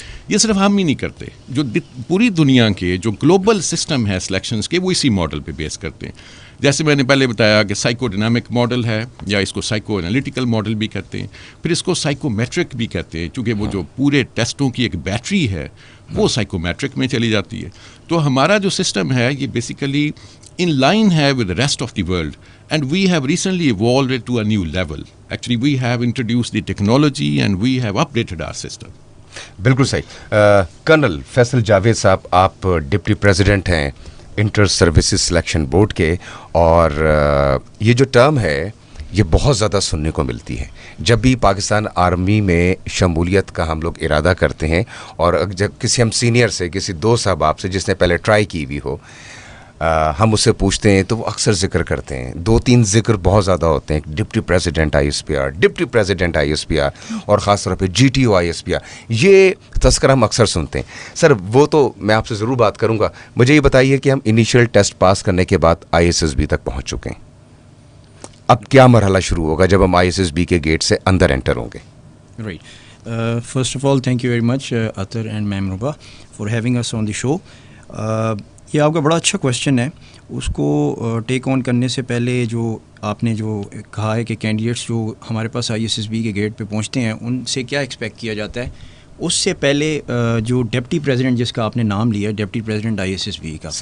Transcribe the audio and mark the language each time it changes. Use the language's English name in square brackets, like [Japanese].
[Urdu] یہ صرف ہم ہی نہیں کرتے، جو پوری دنیا کے جو گلوبل سسٹم ہے سلیکشنز کے وہ اسی ماڈل پہ بیس کرتے ہیں. جیسے میں نے پہلے بتایا کہ سائیکو ڈائنامک ماڈل ہے، یا اس کو سائیکو انالیٹیکل ماڈل بھی کہتے ہیں، پھر اس کو سائیکو میٹرک بھی کہتے ہیں، چونکہ وہ جو پورے ٹیسٹوں کی ایک بیٹری ہے وہ سائیکو میٹرک میں چلی جاتی ہے. تو ہمارا جو سسٹم ہے یہ بیسیکلی [English] in line ہے with the rest of the world, and we have recently evolved it to a new level. Actually we have introduced the technology and we have updated our system. [Urdu] بالکل صحیح. Colonel Faisal Javed صاحب، آپ deputy president ہیں inter services selection board کے، اور یہ جو term ہے یہ بہت زیادہ سننے کو ملتی ہے جب بھی پاکستان آرمی میں شمولیت کا ہم لوگ ارادہ کرتے ہیں، اور جب کسی ہم سینئر سے، کسی دوست صاحب سے جس نے پہلے ٹرائی کی بھی ہو، ہم اس سے پوچھتے ہیں تو وہ اکثر ذکر کرتے ہیں، 2-3 ذکر بہت زیادہ ہوتے ہیں، deputy president ISPR، deputy president ISPR، اور خاص طور پہ GTO ISPR، یہ تذکرہ ہم اکثر سنتے ہیں. سر وہ تو میں آپ سے ضرور بات کروں گا، مجھے یہ بتائیے کہ ہم انیشیل ٹیسٹ پاس کرنے کے بعد ISSB تک پہنچ چکے ہیں، اب کیا مرحلہ شروع ہوگا جب ہم ISSB کے گیٹ سے اندر انٹر ہوں گے؟ [English] Right. First of all, thank you very much, Atar and Ma'am Ruba, for having us on the show. [Urdu] یہ آپ کا بڑا اچھا کویشچن ہے. اس کو ٹیک آن کرنے سے پہلے جو آپ نے جو کہا ہے کہ کینڈیڈیٹس جو ہمارے پاس ISSB کے گیٹ پہ پہنچتے ہیں ان سے کیا ایکسپیکٹ کیا جاتا ہے، اس سے پہلے جو ڈپٹی پریزیڈنٹ جس کا آپ نے نام لیا، ڈپٹی پریزیڈنٹ ISSB کا،